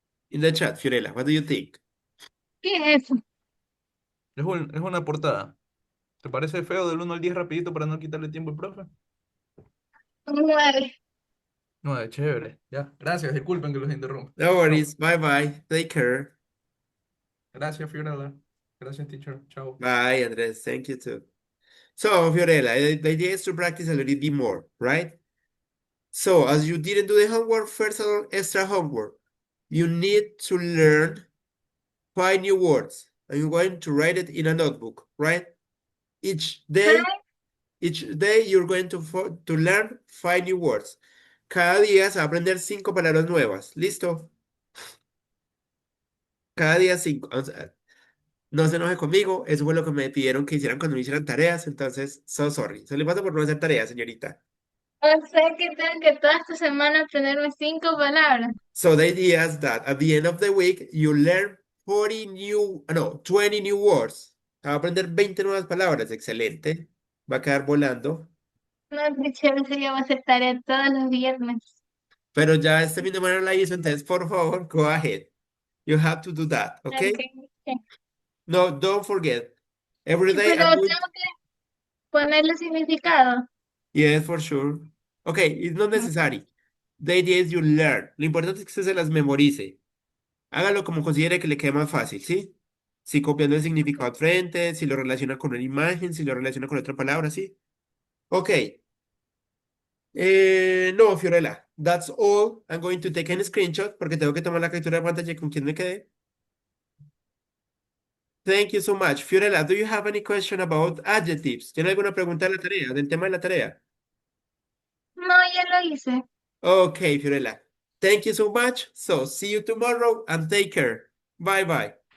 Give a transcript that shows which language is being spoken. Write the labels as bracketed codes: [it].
[en] In the chat, Fiorella, what do you think? [es] ¿Qué es eso? Es una portada. ¿Te parece feo del 1 al 10 rapidito para no quitarle tiempo al profe? Un 9. No, es chévere. Ya, gracias, disculpen que los interrumpa. [en] No worries. Bye bye. Take care. [es] Gracias, Fiorella. Gracias, teacher. Chao. [en] Bye, Andres. Thank you too. So, Fiorella, the idea is to practice a little bit more, right? So, as you didn't do the homework, first extra homework, you need to learn 5 new words. And you're going to write it in a notebook, right? Each day you're going to learn 5 new words. [es] Cada día se va a aprender 5 palabras nuevas. ¿Listo? Cada día 5. No se enoje conmigo, eso fue lo que me pidieron que hicieran cuando me hicieran tareas, entonces, [en] so sorry. [es] Se le pasa por no hacer tareas, señorita. O sea que tengo que toda esta semana aprenderme 5 palabras. [en] So the idea is that at the end of the week, you learn 20 new words. [es] Va a aprender 20 nuevas palabras, excelente. Va a quedar volando. No, teacher, eso ya va a hacer tarea todos los viernes. Pero ya este fin de semana la hizo, entonces, por favor, [en] go ahead. You have to do that, okay? Ok. No, don't forget. Every day [es] Pero [en] I'm going [es] tengo que ponerle significado. [en] Yes, for sure. Okay, it's not necessary. The idea is you learn. [es] Lo importante es que usted se las memorice. Hágalo como considere que le quede más fácil, ¿sí? Si copiando el significado al frente, si lo relaciona con una imagen, si lo relaciona con otra palabra, ¿sí? [en] Ok. No, Fiorella, that's all. I'm going to take a screenshot [es] porque tengo que tomar la captura de pantalla con quien me quedé. [en] Thank you so much. Fiorella, do you have any question about adjectives? [es] ¿Tiene alguna pregunta de la tarea, del tema de la tarea? No, ya lo hice. [en] Okay, Fiorella. Thank you so much. So, see you tomorrow and take care. Bye bye.